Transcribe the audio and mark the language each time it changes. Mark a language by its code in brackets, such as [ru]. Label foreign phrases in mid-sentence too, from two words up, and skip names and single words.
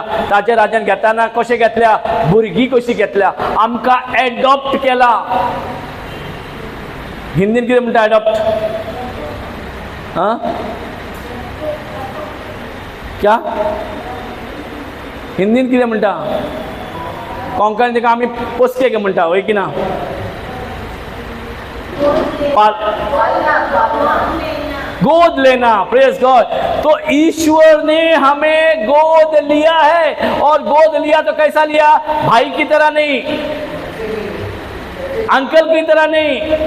[kok] ताज्या राज्यान घेताना कशें घेतल्या, भुरगीं कशीं घेतल्या, आमकां एडॉप्ट केला. हिंदीन कितें म्हणटा एडॉप्ट? क्या हिंदीन कितें म्हणटा? कोंकणी ताका आमी पोसके म्हणटा, वय की ना? [hi] गोद लेना, [en] Praise God. [hi] तो ईश्वर ने हमें गोद लिया है, और गोद लिया तो कैसा लिया? भाई की तरह नहीं, अंकल की तरह नहीं.